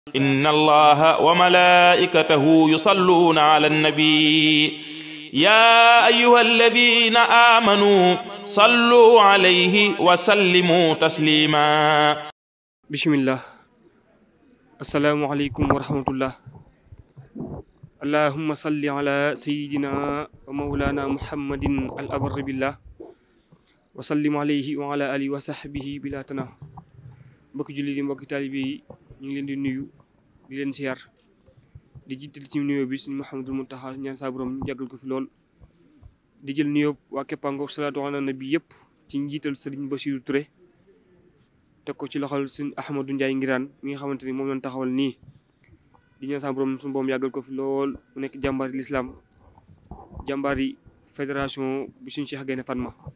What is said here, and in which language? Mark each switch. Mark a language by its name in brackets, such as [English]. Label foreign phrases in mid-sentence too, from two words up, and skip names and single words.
[Arabic] إن الله وملائكته يصلون على النبي يا أيها الذين آمنوا صلوا عليه وسلموا تسليما. بسم الله. السلام عليكم ورحمة الله. اللهم صل على سيدنا ومولانا محمد الأبر بالله وسلم عليه وعلى آله وصحبه بلا تناه. [Wolof] mbokki jullit yi mbokki taalibe yi ñu ngi leen di nuyu di leen siyaar di jiital ci nuyoo bi suñu Mouhamadul Mountakha ñaan saa borom yàggal ko fi lool di jël nuyoo waa Képpangoor [Arabic] صلاة على النبي [Wolof] yëpp ci njiital Serigne Bassirou Touré teg ko ci loxol suñu Ahmadou Ndiaye Ngiraan mi nga xamante ni moom lañ taxawal nii di ñaan saa borom suñu borom yàggal ko fi lool mu nekk jàmbaari lislaam jàmbaari fédération bu suñu Cheikh Gaïndé Fatma